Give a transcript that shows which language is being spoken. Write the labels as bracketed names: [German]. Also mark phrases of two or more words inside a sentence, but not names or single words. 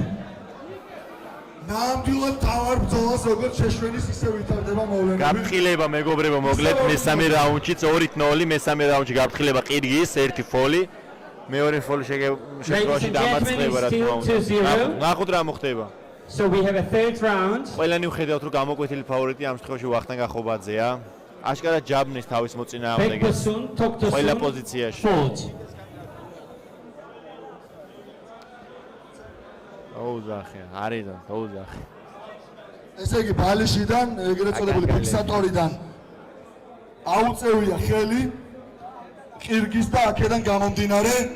[Georgian] ნამდვილად თავარ ბრძოლას როგორც შეშვენის ისე ვითარდება მოვლენები. გაფრთხილება მეგობრებო, მოკლედ მესამე რაუნდშიც 2-0, მესამე რაუნდში გაფრთხილება ყირგის, ერთი ფოლი. მეორე ფოლი შემთხვევაში დამარცხება რა თქმა უნდა. ნახოთ რა მოხდება. [English] So we have a third round. [Georgian] ყველანი ვხედავთ რომ გამოკვეთილი ფავორიტი ამ შემთხვევაში ვახტანგ ახობაძეა. აშკარად ჯაბნის თავის მოწინააღმდეგეს ყველა პოზიციაში. ოუზახი, არიდან, ოუზახი. ესე იგი ბალიშიდან, ეგრეთ წოდებული ფიქსატორიდან აუწევია ხელი ყირგის და აქედან გამომდინარე